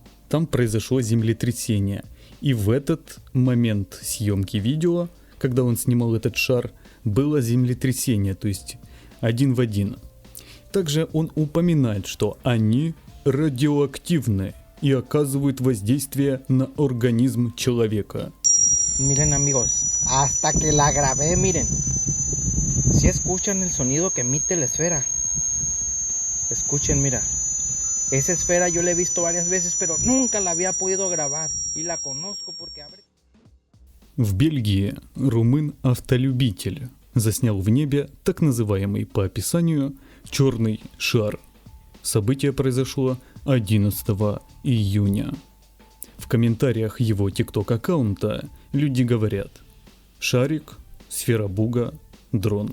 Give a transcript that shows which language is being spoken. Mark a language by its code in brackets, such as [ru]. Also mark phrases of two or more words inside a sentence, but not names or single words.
[ru] Там произошло землетрясение. И в этот момент съемки видео, когда он снимал этот шар, было землетрясение, то есть один в один. Также он упоминает, что они радиоактивны и оказывают воздействие на организм человека. [es] Miren amigos, hasta que la grabé, miren. Si escuchan el sonido que emite la esfera. Escuchen, mira. Esa esfera yo la he visto varias veces, pero nunca la había podido grabar. Y la conozco porque abre... [ru] В Бельгии румын-автолюбитель заснял в небе так называемый по описанию черный шар. Событие произошло 11 июня. В комментариях его TikTok-аккаунта люди говорят: шарик, сфера Буга, дрон.